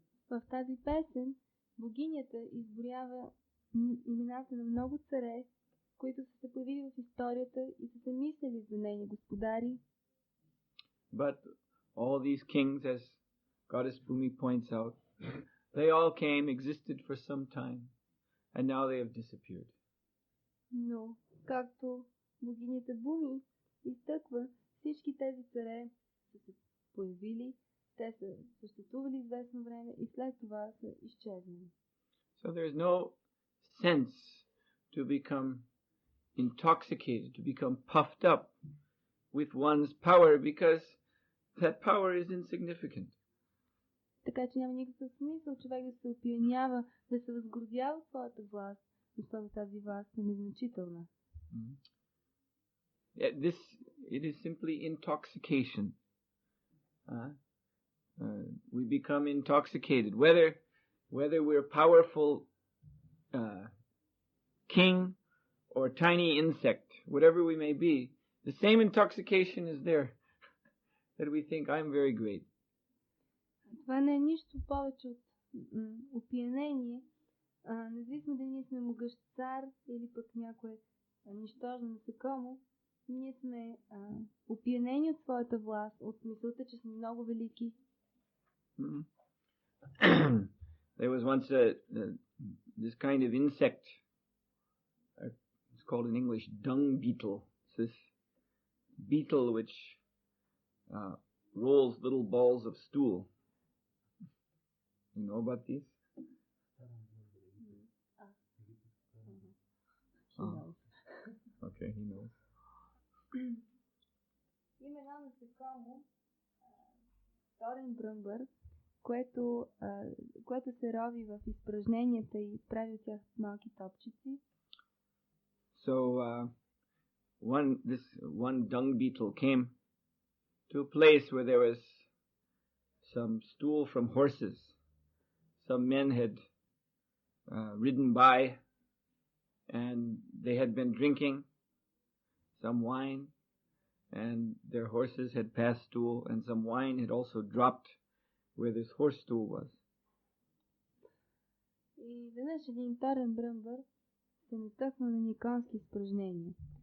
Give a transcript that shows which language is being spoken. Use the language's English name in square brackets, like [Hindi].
[Bulgarian] В тази песен богинята изброява имената на много царе, които са се появили в историята и са се мислили за нейни господари. [English] But all these kings, as Goddess Bhumi points out, they all came, existed for some time, and now they have disappeared. [Bulgarian] Но, както богинята Буми изтъква, всички тези царе са се появили, те са съществували известно време и след това са изчезнали. [English] So there is no sense to become intoxicated, to become puffed up with one's power, because that power is insignificant. [Bulgarian] Така че няма никакъв смисъл човек да се опиянява, да се възгордява своята власт, защото тази власт е незначителна. [English] It is simply intoxication. We become intoxicated. Whether we're powerful king or tiny insect, whatever we may be, the same intoxication is there that we think I'm very great. [Bulgarian] Това не е нищо повече от опиянение, независимо дали ние сме могъщ цар или пък някое нищожно насекомо, ние сме опиянени от своята власт, от мисълта, че сме много велики. [English] There was once this kind of insect, it's called in English dung beetle. It's this beetle which rolls little balls of stool. You know about these? He knows. Okay, he knows. [Bulgarian] Има едно насекомо, вторен бръмбър, което се рови в изпражненията и прави от тях малки топчици. [English] So this one dung beetle came to a place where there was some stool from horses. Some men had ridden by, and they had been drinking some wine, and their horses had passed stool, and some wine had also dropped where this horse stool was. [Bulgarian] И веднъж един вторен бръмбър се натъкна на никонски изпражнения.